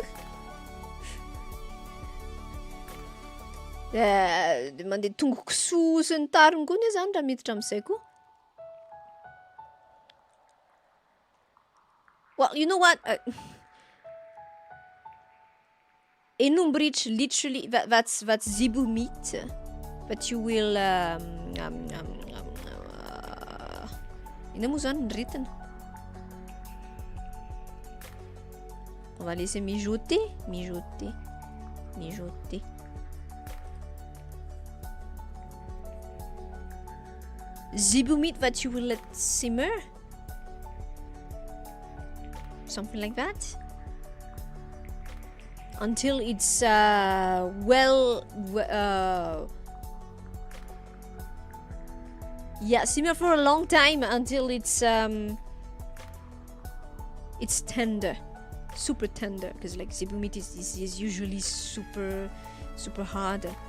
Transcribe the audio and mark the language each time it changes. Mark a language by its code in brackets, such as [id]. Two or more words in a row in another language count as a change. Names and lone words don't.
[mg] Mandeha tongo kisoa sy ny tariny koa anie zany raha miditra amin'izay koa. [en] Well, you know what? Enomboritra, literally, that's zebu meat that you will... [mg] Ina mo zany ny retina? [fr] On va laisser mijoter, mijoter, mijoter. [en] Zebu meat that you will let simmer? Something like that? Until it's yeah, simmer for a long time until it's tender, super tender, because like zebu meat is usually super hard.